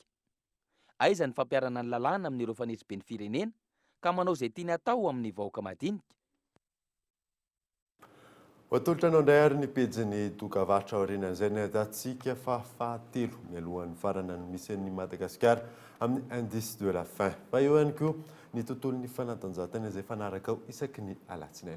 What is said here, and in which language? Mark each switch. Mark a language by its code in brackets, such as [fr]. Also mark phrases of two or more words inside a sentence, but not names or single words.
[mg] Aiza ny fampiarana ny lalàna amin'ireo fanesiben'ny firenena ka manao izay tiany atao amin'ny vahoaka madinika. Watoltra anao indray ary ny pejiny dokavatra aorianan'izay ny ahitantsika fa fahatelo mialohan'ny farana ny misy ny Madagasikara amin'ny [fr] indice de la faim. [mg] Fa eo ihany koa ny tontolon'ny fanatanjahantena izay fanaraka ao isaky ny alatsinainy.